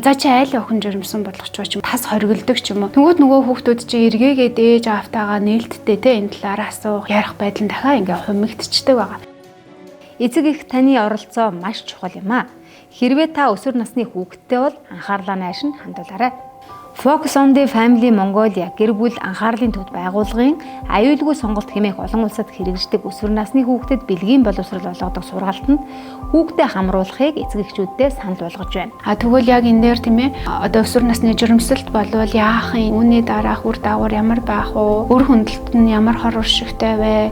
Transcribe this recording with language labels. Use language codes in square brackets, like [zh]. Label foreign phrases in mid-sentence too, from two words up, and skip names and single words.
[mn] За чи айл охин жирэмсэн болох ч юм тас хоригддаг ч юм уу. Тэнгүүд нөгөө хүүхдүүд чи эргээгээд ээж аавтайгаа нээлттэй энэ талаар асуух, ярих байдал нь дахиад ингээ хумигдчихдэг байгаа. Эцэг эх таны оролцоо маш чухал юм а. Хэрвээ та өсвөр насны хүүхэдтэй бол анхаарлаа нааш нь хандуулаарай. Focus on the Family Mongolia гэр бүл анхаарлын төвд байгууллагын аюулгүй сонголт хэмээх олон улсад хэрэгждэг өсвөр насны хүүхдэд бэлгийн боловсрол олгодог сургалтанд хүүхдэд хамруулахыг эцэг эхчүүддээ санал болгож байна. Тэгвэл яг энэ дээр тийм ээ одоо өсвөр насны жирэмсэлт болвол яах юм? Үүний дараах үр дагавар ямар байх вэ? Үр хөндлөлт нь ямар хор уршигтай вэ?